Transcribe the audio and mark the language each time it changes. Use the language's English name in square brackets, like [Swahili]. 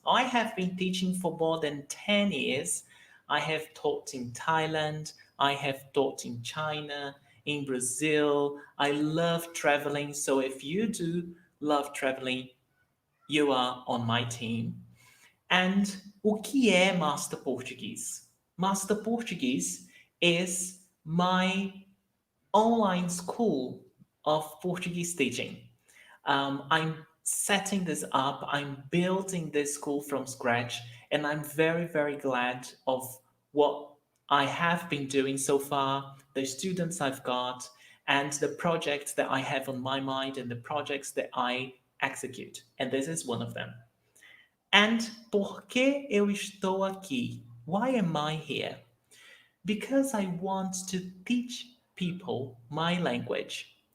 [English] I have been teaching for more than 10 years. I have taught in Thailand, I have taught in China, in Brazil. I love traveling. So if you do love traveling, you are on my team. [Portuguese] And o que é Master Portuguese? [English] Master Portuguese is my online school of Portuguese teaching. I'm setting this up, I'm building this school from scratch, and I'm very, very glad of what I have been doing so far, the students I've got, and the projects that I have on my mind and the projects that I execute. And this is one of them. [Portuguese] And por que eu estou aqui? [English] Why am I here? Because I want to teach people my language.